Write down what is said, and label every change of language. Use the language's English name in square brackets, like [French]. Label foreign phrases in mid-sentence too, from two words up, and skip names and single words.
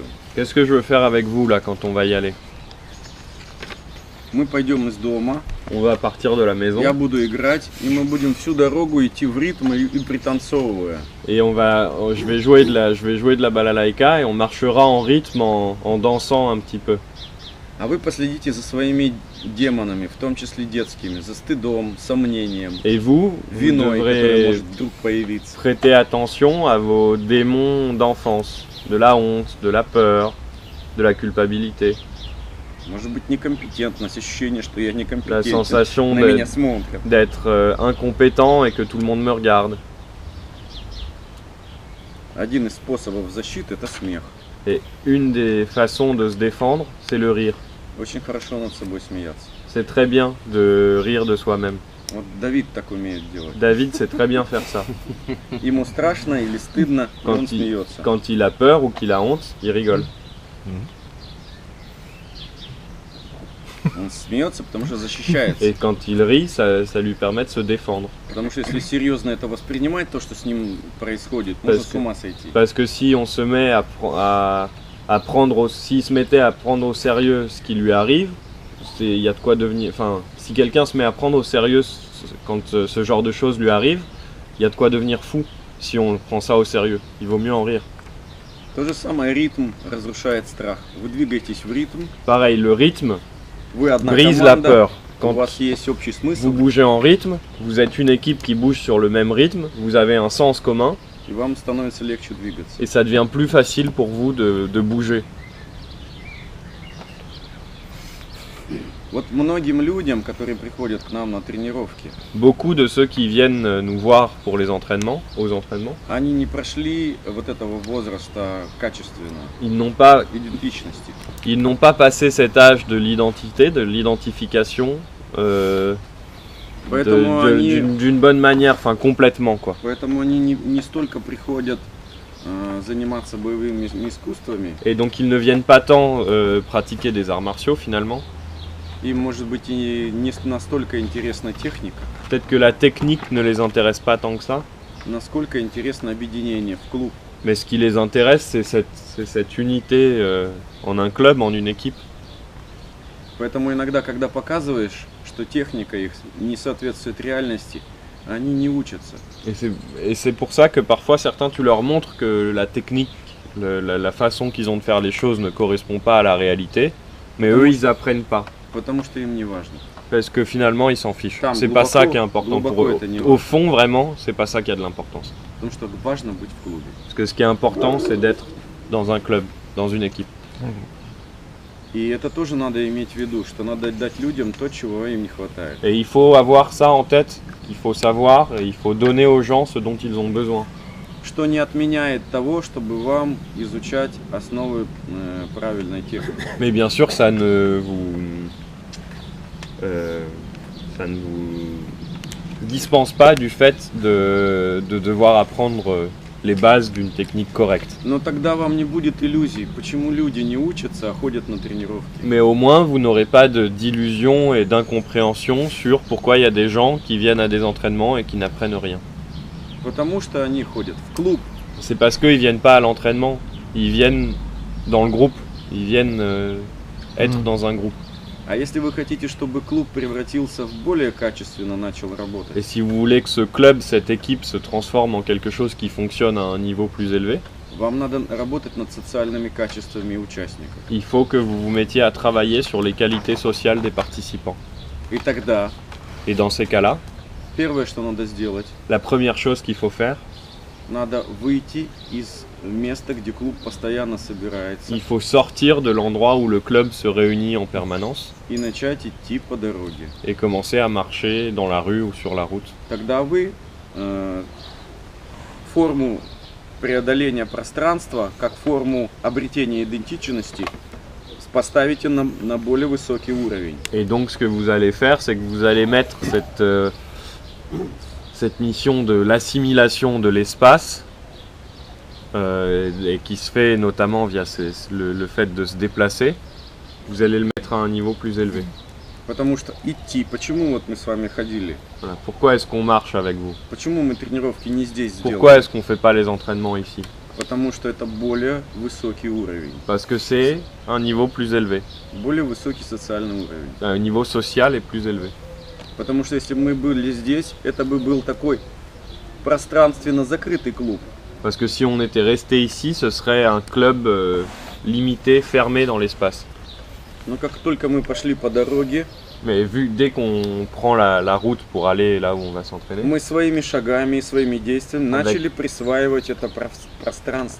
[French] Qu'est-ce que je veux faire avec vous là quand on va y aller? [Russian] Мы пойдем из дома, [French] On va partir de la maison [Russian] я буду играть, и мы будем всю дорогу идти в ритм и пританцовывая. [French] et je vais jouer de la balalaïka et on marchera en rythme en dansant un petit peu. [Russian] А вы последите за своими демонами, в том числе детскими, за стыдом, сомнением, [French] Et vous [Russian] виной, которая [French] devrez [Russian] может вдруг появиться. [French] prêter attention à vos démons d'enfance, de la honte, de la peur, de la culpabilité, [Russian] Может быть, некомпетентность, ощущение, что я [French] la [Russian] некомпетентен, [French] sensation [Russian] на меня смотрят. [French] d'être incompétent et que tout le monde me regarde. [Russian] Один из способов защиты – это смех. [French] Et une des façons de se défendre, c'est le rire. [Russian] Очень хорошо над собой смеяться. [French] C'est très bien de rire de soi-même. [Russian] Вот Давид так умеет делать. [French] David sait très bien faire ça. [Russian] Ему страшно или стыдно, и он смеется. [French] Quand il a peur ou qu'il a honte, il rigole. [Russian] Он смеется, потому что защищается. [French] Et quand il rit, ça lui permet de se défendre. [Russian] Потому что если серьезно это воспринимать, то, что с ним происходит, можно с ума сойти. [French] Parce que si on se met s'il se mettait à prendre au sérieux ce qui lui arrive, il y a de quoi devenir. Enfin, si quelqu'un se met à prendre au sérieux quand ce genre de choses lui arrive, il y a de quoi devenir fou si on prend ça au sérieux. Il vaut mieux en rire. [Russian] То же самое ритм разрушает страх. Вы двигаетесь в ритм, [French] Pareil, le rythme [Russian] вы одна [French] brise la [Russian] команда, [French] peur. [Russian] у [French] Quand [Russian] вас есть общий [French] vous [Russian] смысл, [French] bougez en rythme, vous êtes une équipe qui bouge sur le même rythme, vous avez un sens commun [Russian] и вам становится легче двигаться. [French] et ça devient plus facile pour vous de bouger. [Russian] Вот многим людям, которые приходят к нам на тренировки, [French] Beaucoup de ceux qui viennent nous voir pour aux entraînements, [Russian] они не прошли вот этого возраста качественно, [French] ils n'ont pas [Russian] идентичности. [French] Ils n'ont pas passé cet âge de l'identité, de l'identification [Russian] Поэтому они, [French] d'une bonne manière, enfin complètement quoi. [Russian] поэтому они не столько приходят заниматься боевыми искусствами, [French] Et donc ils ne viennent pas tant pratiquer des arts martiaux finalement. [Russian] им может быть и не настолько интересна техника, [French] Peut-être que la technique ne les intéresse pas tant que ça, [Russian] насколько интересно объединение в клуб. [French] mais ce qui les intéresse c'est cette unité en un club, en une équipe. [Russian] Поэтому иногда, когда показываешь, что техника их не соответствует реальности, они не учатся. [French] Et c'est pour ça que parfois certains tu leur montres que la technique, la façon qu'ils ont de faire les choses ne correspond pas à la réalité, mais eux ils apprennent pas. [Russian] Потому что им не важно. [French] Parce que finalement ils s'en fichent. [Russian] Там, [French] C'est pas ça [Russian] глубоко- [French] qui est important pour [Russian] глубоко [French] eux. [Russian] это не [French] Au [Russian] важно. [French] fond vraiment, c'est pas ça qui a de l'importance. [Russian] Потому что важно быть в клубе. [French] Parce que ce qui est important c'est d'être dans un club. dans une équipe. [Russian] И это тоже надо иметь в виду, что надо дать людям то, чего им не хватает. [French] Et il faut avoir ça en tête, il faut savoir et il faut donner aux gens ce dont ils ont besoin. [Russian] Что не отменяет того, чтобы вам изучать основы правильной техники. [French] Mais bien sûr, ça ne vous dispense pas du fait de devoir apprendre les bases d'une technique correcte. [Russian] Но тогда вам не будет иллюзий, почему люди не учатся, а ходят на тренировки. [French] Mais au moins, vous n'aurez pas d'illusion et d'incompréhension sur pourquoi il y a des gens qui viennent à des entraînements et qui n'apprennent rien. [Russian] Потому что они ходят в клуб. [French] C'est parce qu'ils viennent pas à l'entraînement, ils viennent dans le groupe, ils viennent être dans un groupe. [Russian] А если вы хотите, чтобы клуб превратился в более качественно начал работать, [French] Et si vous voulez que ce club, cette équipe se transforme en quelque chose qui fonctionne à un niveau plus élevé, [Russian] вам надо работать над социальными качествами участников. [French] il faut que vous vous mettiez à travailler sur les qualités sociales des participants. [Russian] И тогда [French] Et dans ces cas-là, [Russian] первое, что надо сделать, [French] la première chose qu'il faut faire, [Russian] надо выйти из места, где клуб постоянно собирается, [French] il faut sortir de l'endroit où le club se réunit en permanence [Russian] и начать идти по дороге. [French] et commencer à marcher dans la rue ou sur la route. [Russian] Тогда вы форму преодоления пространства, как форму обретения идентичности, поставите на более высокий уровень. [French] Et donc ce que vous allez faire, c'est que vous allez mettre cette mission de l'assimilation de l'espace, et qui se fait notamment via le fait de se déplacer, vous allez le mettre à un niveau plus élevé. [Russian] Потому что идти, почему вот мы с вами ходили? [French] Voilà. Pourquoi est-ce qu'on marche avec vous? [Russian] Почему мы тренировки не здесь [French] Pourquoi [Russian] сделали? [French] est-ce qu'on ne fait pas les entraînements ici? [Russian] Потому что это более высокий уровень, [French] Parce que c'est un niveau plus élevé, [Russian] более высокий социальный уровень. [French] un niveau social est plus élevé. [Russian] Потому что если бы мы были здесь, это бы был такой пространственно закрытый клуб. [French] Parce que si on était resté ici, ce serait un club limité, fermé dans l'espace. [Russian] Но как только мы пошли по дороге, [French] Mais dès qu'on prend la route pour aller là où on va s'entraîner, [Russian] мы своими шагами и своими действиями [French] Avec- [Russian] начали присваивать это пространство.